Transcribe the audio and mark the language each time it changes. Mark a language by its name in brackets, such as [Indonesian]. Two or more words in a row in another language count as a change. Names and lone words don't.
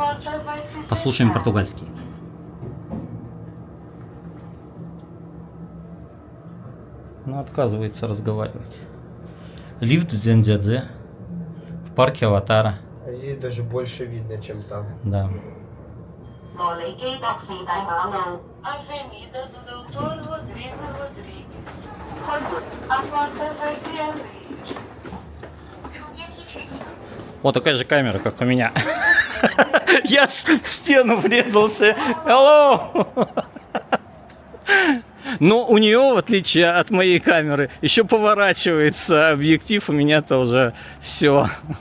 [Russian] Послушаем португальский. Ну, отказывается разговаривать. Лифт в Дзяньцзэцзэ. В парке Аватара. А здесь даже больше видно, чем там. Да. [Portuguese] Avenida do Doutor Rodrigo Rodrigues. A porta vai se abrir. [Russian] Вот такая же камера, как у меня. Я в стену врезался. Hello! Но у нее, в отличие от моей камеры, еще поворачивается объектив. У меня-то уже все.